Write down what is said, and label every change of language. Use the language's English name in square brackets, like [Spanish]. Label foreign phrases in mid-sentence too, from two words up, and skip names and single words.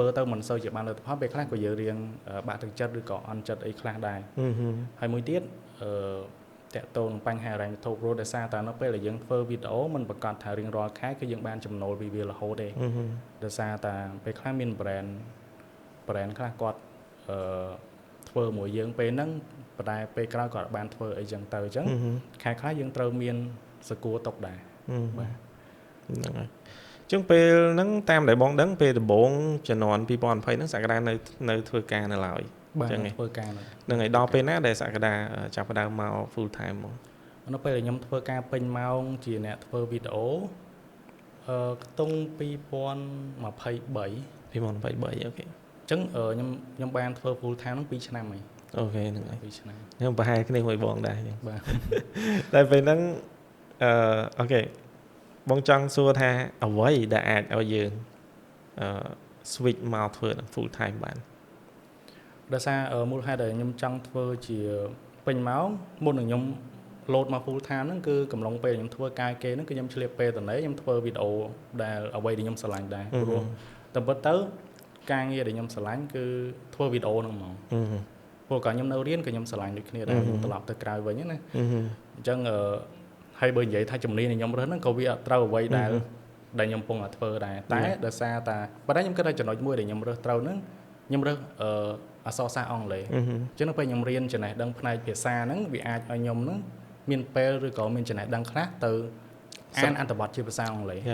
[Khmer] ទៅមិនសូវជាបានលទ្ធផលពេលខ្លះក៏យើងរៀងបាក់ទឹកចិត្តឬក៏អន់ចិត្តអីខ្លះដែរហើយមួយទៀតតាក់ទងនឹងបញ្ហាហិរញ្ញវត្ថុព្រោះដោយសារតែនៅពេលដែលយើងធ្វើវីដេអូมันប្រកាសថារៀងរាល់ខែគឺយើងបានចំណូលពីវារហូតទេដោយសារតែពេលខ្លះមាន brand ខ្លះគាត់ធ្វើមួយយើងពេលហ្នឹងប៉ុន្តែពេលក្រោយគាត់បានធ្វើអីចឹងទៅអញ្ចឹងខែខ្លះយើងត្រូវមានសកួរតុកដែរបាទ ហ្នឹងហើយអញ្ចឹងពេលហ្នឹងតាមដែលបងដឹងពេលដំបូងជំនាន់2020ហ្នឹងសក្តានៅធ្វើការនៅឡើយ អញ្ចឹងធ្វើការ ហ្នឹងហើយដល់ពេលណាដែលសក្តាចាប់ផ្ដើមមក [English] full time [Khmer] ហ្មង នៅពេលដែលខ្ញុំធ្វើការពេញម៉ោងជាអ្នកធ្វើវីដេអូខ្ទង់2023 អូខេ អញ្ចឹងខ្ញុំបានធ្វើ [English] full time [Khmer] ហ្នឹង2ឆ្នាំហើយ អូខេហ្នឹងហើយ 2ឆ្នាំ ខ្ញុំប្រហែលគ្នាមួយបងដែរ បាទ តែពេលហ្នឹងអូខេបងចង់សួរថាអ្វីដែលអាចឲ្យយើងswitch មកធ្វើ [English] full time [Khmer] បាន ដោយសារមូលហេតុដែលខ្ញុំចង់ធ្វើជាពេញម៉ោងមុននឹងខ្ញុំ load មក [English] full time [Khmer] ហ្នឹងគឺកំឡុងពេលខ្ញុំធ្វើការគេហ្នឹងគឺខ្ញុំឆ្លៀតពេលតនេះខ្ញុំធ្វើ វីដេអូដែលអ្វីដែលខ្ញុំស្រឡាញ់ដែរព្រោះតែពិតទៅការងារដែលខ្ញុំស្រឡាញ់គឺធ្វើវីដេអូហ្នឹងហ្មងព្រោះកាលខ្ញុំនៅរៀនក៏ ខ្ញុំស្រឡាញ់ដូចគ្នាដែរត្រឡប់ទៅក្រៅវិញណាអញ្ចឹងហើយបើនិយាយថាជំនាញដែលខ្ញុំរើសហ្នឹងក៏វាអត់ត្រូវអ្វីដែលខ្ញុំកំពុងតែធ្វើដែរតែដោយសារតែប៉ុន្តែខ្ញុំគិតថាចំណុចមួយដែលខ្ញុំរើសត្រូវហ្នឹងខ្ញុំរើសអក្សរសាស្ត្រអង់គ្លេសអញ្ចឹងនៅពេលខ្ញុំរៀនចំណេះដឹងផ្នែកភាសាហ្នឹងវាអាចឲ្យខ្ញុំហ្នឹងមានពេលឬក៏មានចំណេះដឹងខ្លះទៅអានអត្ថបទជាភាសាអង់គ្លេស